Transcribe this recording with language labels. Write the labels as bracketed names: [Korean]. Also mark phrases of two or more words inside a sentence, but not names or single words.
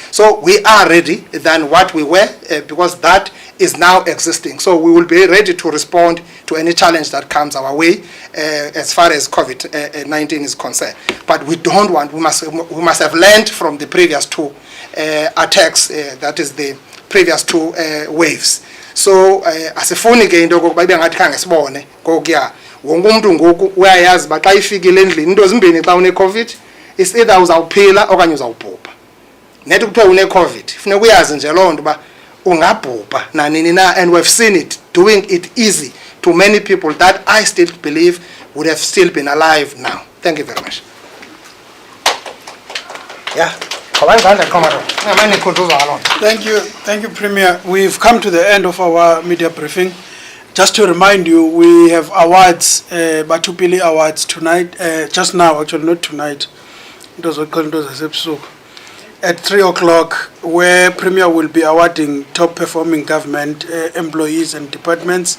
[English] So we are ready than what we were because that is now existing. So we will be ready to respond to any challenge that comes our way as far as COVID-19 is concerned. But we don't want, we must have learned from the previous two attacks, that is the previous two waves. [Xhosa] So asifuni ke into kokuba ibe ngathi khange sibone ngokuya wonke umuntu ngoku uyayazi ba xa ifikile endlini into zimbini xa une COVID [English] is either [Xhosa] uzawuphila okanye uzawubhubha. Nethi kuthiwa une COVID funeka uyazi nje loo nto ba ungabhubha nanini na, [English] and we've seen it doing it easy to many people that I still believe would have still been alive now. Thank you very much. Yeah. Thank you, Premier. We've come to the end of our media briefing. Just to remind you, we have awards, Batupili Awards tonight, just now, actually not tonight, it was at 3 o'clock, where Premier will be awarding top performing government employees and departments.